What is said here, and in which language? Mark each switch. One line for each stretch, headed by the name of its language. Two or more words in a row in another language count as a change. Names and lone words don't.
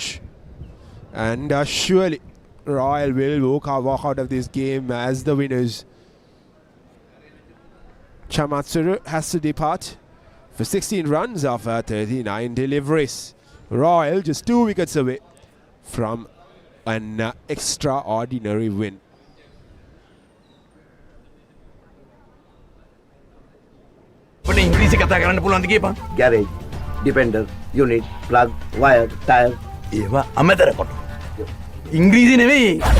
English: And surely Royal will walk out of this game as the winners. Chamatsura has to depart for 16 runs of 39 deliveries. Royal just 2 wickets away from an extraordinary win.
Sinhala: ඉංග්‍රීසි කතා කරන්න පුළුවන්ද කියපන්?
English: Garage, depender, unit, plug, wire, tire.
Sinhala: ඒවා අමතර කොට. ඉංග්‍රීසි නෙවෙයි.